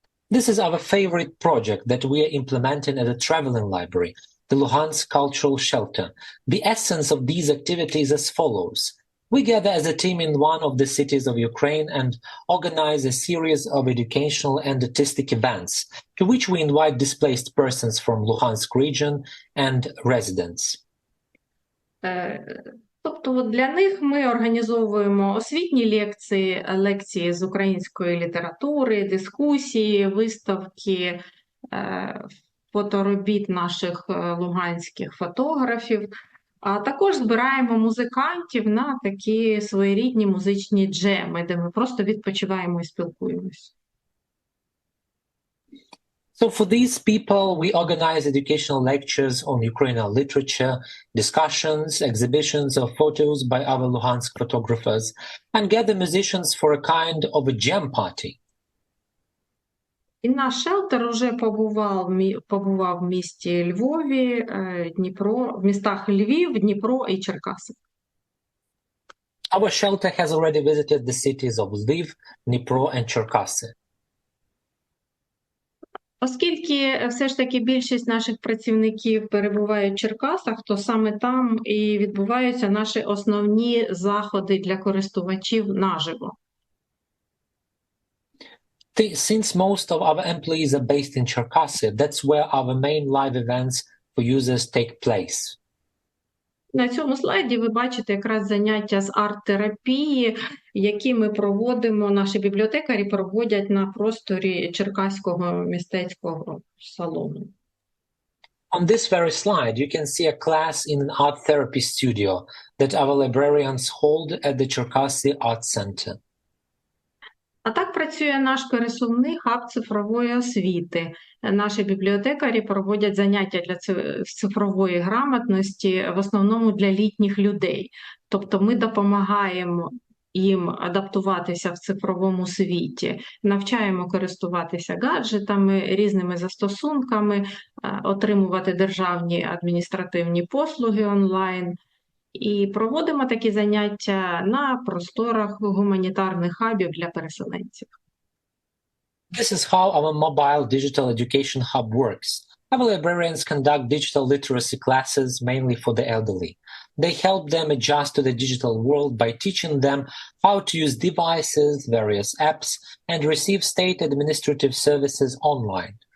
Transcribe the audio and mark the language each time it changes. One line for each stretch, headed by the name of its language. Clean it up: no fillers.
English: This is our favorite project that we are implementing at a traveling library, the Luhansk Cultural Shelter. The essence of these activities is as follows. We gather as a team in one of the cities of Ukraine and organize a series of educational and artistic events, to which we invite displaced persons from Luhansk region and residents.
Ukrainian: Тобто для них ми організовуємо освітні лекції з української літератури, дискусії, виставки, фоторобіт наших луганських фотографів, а також збираємо музикантів на такі своєрідні музичні джеми, де ми просто відпочиваємо і спілкуємось.
English: So for these people, we organize educational lectures on Ukrainian literature, discussions, exhibitions of photos by our Luhansk photographers, and gather musicians for a kind of a jam party.
Ukrainian: І наш шелтер вже побував в місті Львові, Дніпро, в містах Львів, Дніпро і Черкаси.
English: Our shelter has already visited the cities of Lviv, Dnipro and Cherkasy.
Ukrainian: Оскільки все ж таки більшість наших працівників перебувають в Черкасах, то саме там і відбуваються наші основні заходи для користувачів наживо.
English: Since most of our employees are based in Cherkasy, that's where our main live events for users take place.
Ukrainian: На цьому слайді ви бачите якраз заняття з арт-терапії, які ми проводимо, наші бібліотекарі проводять на просторі Черкаського мистецького салону.
English: On this very slide, you can see a class in an art therapy studio that our librarians hold at the Cherkasy Art Center.
Ukrainian: А так працює наш пересувний хаб цифрової освіти. Наші бібліотекарі проводять заняття для цифрової грамотності, в основному для літніх людей. Тобто ми допомагаємо їм адаптуватися в цифровому світі, навчаємо користуватися гаджетами, різними застосунками, отримувати державні адміністративні послуги онлайн. І проводимо такі заняття на просторах гуманітарних хабів для переселенців.
English: This is how our mobile digital education hub works. Our librarians conduct digital literacy classes mainly for the elderly. They help them adjust to the digital world by teaching them how to use devices, various apps, and receive state administrative services online.